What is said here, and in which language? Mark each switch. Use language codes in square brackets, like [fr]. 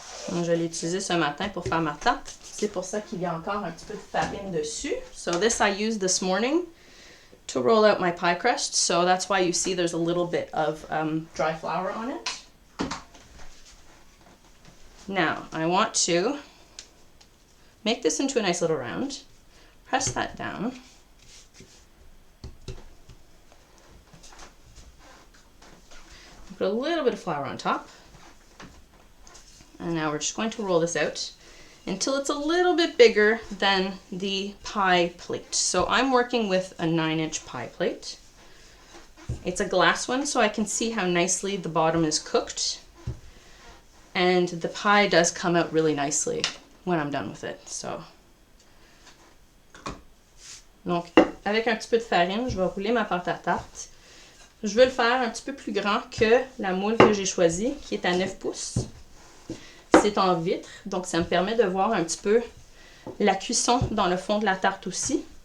[fr] Donc, je l'ai utilisé ce matin pour faire ma tarte. C'est pour ça qu'il y a encore un petit peu de farine dessus. [en] So this I used this morning to roll out my pie crust. So that's why you see there's a little bit of dry flour on it. Now, I want to make this into a nice little round. Press that down. Put a little bit of flour on top. And now we're just going to roll this out until it's a little bit bigger than the pie plate. So I'm working with a 9-inch pie plate. It's a glass one, so I can see how nicely the bottom is cooked. And the pie does come out really nicely when I'm done with it. So. [fr] Donc, avec un petit peu de farine, je vais rouler ma pâte à tarte. Je vais le faire un petit peu plus grand que la moule que j'ai choisie, qui est à 9 pouces. C'est en vitre, donc ça me permet de voir un petit peu la cuisson dans le fond de la tarte aussi.